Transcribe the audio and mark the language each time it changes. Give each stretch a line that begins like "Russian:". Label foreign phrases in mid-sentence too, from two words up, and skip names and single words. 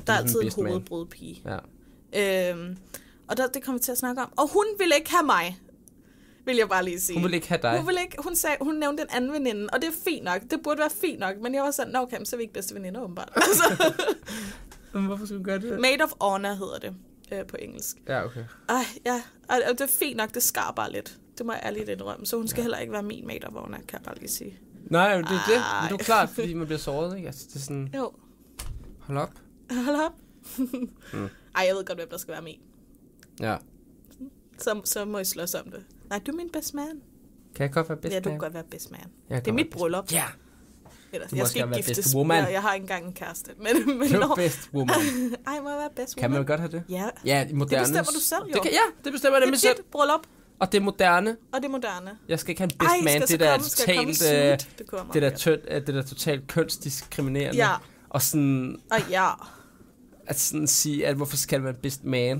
Danish: der er altid en hovedbrudpige. Ja. Og det kommer vi til at snakke om. Og hun ville ikke have mig, vil jeg bare lige sige. Hun ville ikke have dig? Hun nævnte en anden veninde, og det er fint nok. Det burde være fint nok, men jeg var sådan, okay, så er vi ikke bedste veninder, åbenbart. Hvorfor skulle du gøre det?
English: Maid of Honor
Danish: hedder det på engelsk. Ja, okay. Ja, og det er fint nok, det skar bare lidt. Det må jeg ærligt indrømme. Så hun skal heller ikke være min
English: Maid of Honor,
Danish: kan jeg bare lige sige. Nej, det er det. Men det er klart, fordi man bliver såret, ikke? Altså, det er sådan... Jo. Hold op. Ej, jeg ved godt, hvem der skal være min. Ja. Så må I slås om det. Nej, du er min
English: best man.
Danish: Kan jeg godt være
English: best man?
Danish: Ja, du kan godt være
English: best man.
Danish: Det er mit bryllup. Ja. Jeg skal ikke giftes. Jeg har ikke engang en kæreste. Men du er
English: best woman.
Danish: Ej, må jeg være
English: best woman?
Danish: Kan man godt have det? Ja. Ja, i moderne. Det bestemmer du selv, jo. Det bestemmer det med selv. Det er dit bryllup. Og det er moderne. Jeg skal ikke have en
English: best man.
Danish: Det der totalt kønsdiskriminerende. Ja. Og sådan... ja. At sådan sige, at hvorfor skal man
English: best man?